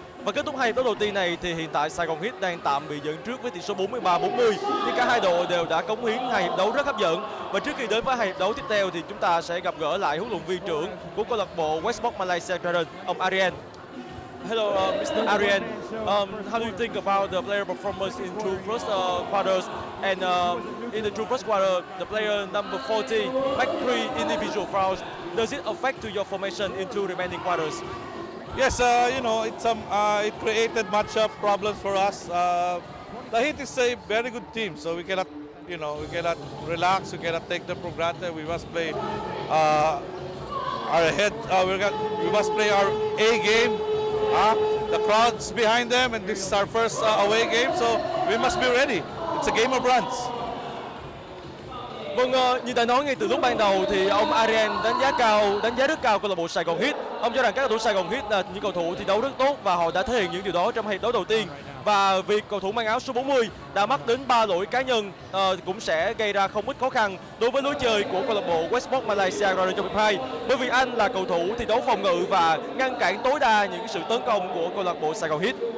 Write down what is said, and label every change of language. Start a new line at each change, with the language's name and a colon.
Vietnamese: Và kết thúc 2 hiệp đấu đầu tiên này thì hiện tại Saigon Heat đang tạm bị dẫn trước với tỷ số 43-40. Nhưng cả hai đội đều đã cống hiến 2 hiệp đấu rất hấp dẫn. Và trước khi đến với 2 hiệp đấu tiếp theo thì chúng ta sẽ gặp gỡ lại huấn luyện viên trưởng của câu lạc bộ Westports Malaysia Dragons, ông Arian.
English: Hello, Mr. Arian. How do you think about the player performance in two first quarters? And in the two first quarter, the player number 40 make 3 individual fouls. Does it affect to your formation in two remaining quarters? Yes, it created matchup problems for us. The Heat is a very good team, so we cannot relax. We cannot take them for granted. We must play our head. We must play our A game. The crowd's behind them, and this is our first away game, so we must be ready. It's a game of runs.
Vietnamese: Vâng, như đã nói ngay từ lúc ban đầu thì ông Arian đánh giá rất cao câu lạc bộ Saigon Heat. Ông cho rằng các cầu thủ Saigon Heat là những cầu thủ thi đấu rất tốt và họ đã thể hiện những điều đó trong hiệp đấu đầu tiên. Và việc cầu thủ mang áo số 40 đã mắc đến 3 lỗi cá nhân cũng sẽ gây ra không ít khó khăn đối với lối chơi của câu lạc bộ Westports Malaysia trong hiệp 2, bởi vì anh là cầu thủ thi đấu phòng ngự và ngăn cản tối đa những sự tấn công của câu lạc bộ Saigon Heat.